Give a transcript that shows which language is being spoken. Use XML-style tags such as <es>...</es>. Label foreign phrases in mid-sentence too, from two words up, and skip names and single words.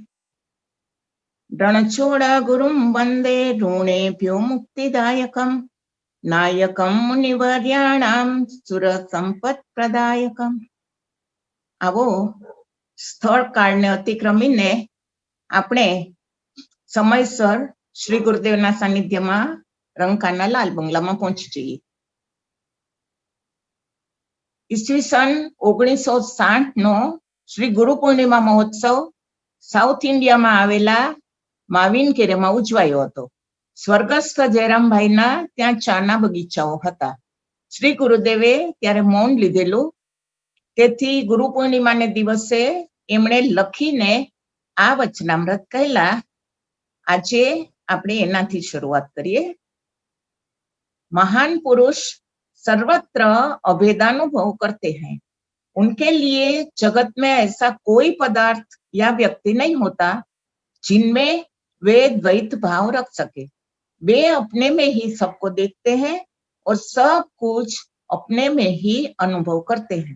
<sa>रणछोड़ गुरुं वंदे ऋणेभ्यो मुक्तिदायकं नायकं मुनिवर्याणां सुरसंपत्प्रदायकं।</sa> <gu>આવો સ્થળ કાળને અતિક્રમીને આપણે સમયસર શ્રી ગુરુદેવના સાનિધ્યમાં રંકાના લાલ બંગલામાં પહોંચી જઈએ. ઈસવીસન 1960 નો શ્રી ગુરુ પૂર્ણિમા મહોત્સવ સાઉથ ઇન્ડિયામાં આવેલા માવિનકેરેમાં ઉજવાયો હતો. સ્વર્ગસ્થ જયરામભાઈના ત્યાં ચાના બગીચાઓ હતા. શ્રી ગુરુદેવે ત્યારે મૌન લીધેલું, તેથી ગુરુ પૂર્ણિમાને દિવસે એમણે લખીને આ વચનામૃત કહેલા. આજે આપણે એનાથી શરૂઆત કરીએ.</gu> <hi>महान पुरुष सर्वत्र अभेदानुभव करते हैं. उनके लिए जगत में ऐसा कोई पदार्थ या व्यक्ति नहीं होता जिनमें वे द्वैत भाव रख सके. वे अपने में ही सबको देखते हैं और सब कुछ अपने में ही अनुभव करते हैं.</hi>